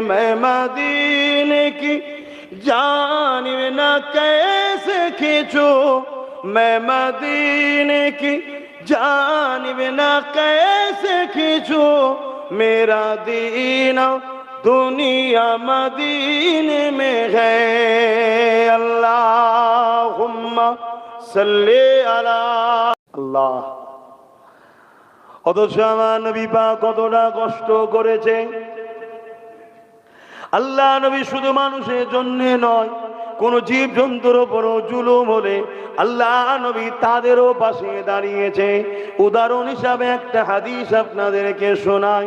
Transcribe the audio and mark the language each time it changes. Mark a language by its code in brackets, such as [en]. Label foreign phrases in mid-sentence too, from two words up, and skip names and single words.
[ur] میں مدینے کی جانب نہ کیسے کھینچوں، میں مدینے کی جانب نہ کیسے کھینچوں، میرا دین دنیا مدینے میں ہے۔ [ar] اللہم صلی علی اللہ۔ [bn] অথচ আমার নবী পাক কতটা কষ্ট করেছে। আল্লাহ নবী শুধু মানুষের জন্য নয়, কোন জীব জন্তুর উপরও জুলুম হলে আল্লাহ নবী তাদেরও পাশে দাঁড়িয়েছে। উদাহরণ হিসাবে একটা হাদিস আপনাদেরকে শোনায়।